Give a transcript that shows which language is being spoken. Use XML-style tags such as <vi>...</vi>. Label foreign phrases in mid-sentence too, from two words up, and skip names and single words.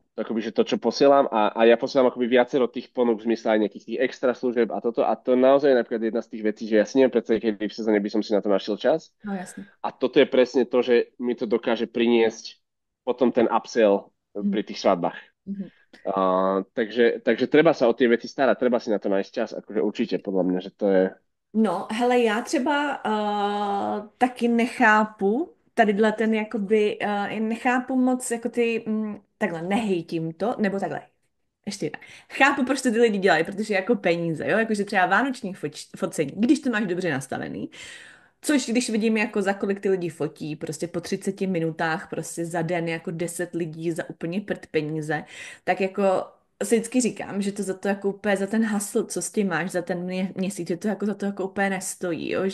<sk>Akoby, že to, čo posielam a ja posielam akoby viacero tých ponúk v zmysle aj nejakých tých extra služieb a toto a to naozaj je napríklad jedna z tých vecí, že ja si neviem predstaviť, kedy v sezóne by som si na to našiel čas</sk> <cs>No jasně.</cs> <sk>a toto je presne to, že mi to dokáže priniesť potom ten upsell Mhm. pri tých svadbách. Mhm. Takže treba sa o tie veci starať, treba si na to nájsť čas, akože určite podľa mňa, že to je...</sk> <cs>No, hele, já třeba taky nechápu tadyhle ten jakoby, nechápu moc jako ty, takhle, nehejtím to, nebo takhle, ještě jinak. Chápu, proč to ty lidi dělají, protože jako peníze, jo, jakože třeba vánoční focení, když to máš dobře nastavený, což když vidím, jako za kolik ty lidi fotí, prostě po 30 minutách, prostě za den jako 10 lidí za úplně prd peníze, tak jako si vždycky říkám, že to za to jako úplně za ten hustle, co s tím máš za ten měsíc, že to jako za to jako úplně nestojí, jo?</cs>